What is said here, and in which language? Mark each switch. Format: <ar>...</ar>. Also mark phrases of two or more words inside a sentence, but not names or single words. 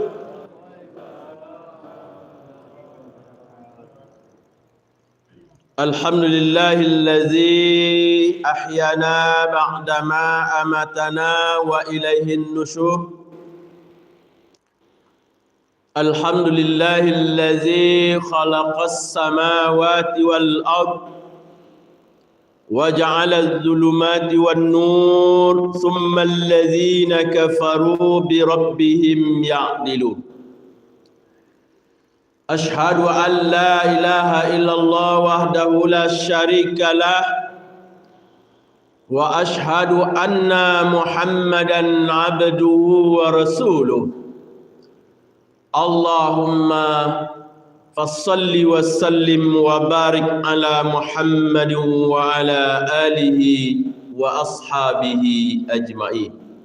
<ar>الحمد لله الذي أحيانا بعد ما أماتنا وإليه النشور. الحمد لله الذي خلق السماوات والأرض وجعل الظلمات والنور ثم الذين كفروا بربهم يعدلون. أشهد أن لا إله إلا الله وحده لا شريك له وأشهد أن محمدا عبده ورسوله. اللهم فصل وسلم وبارك على محمد وعلى آله وأصحابه أجمعين.</ar>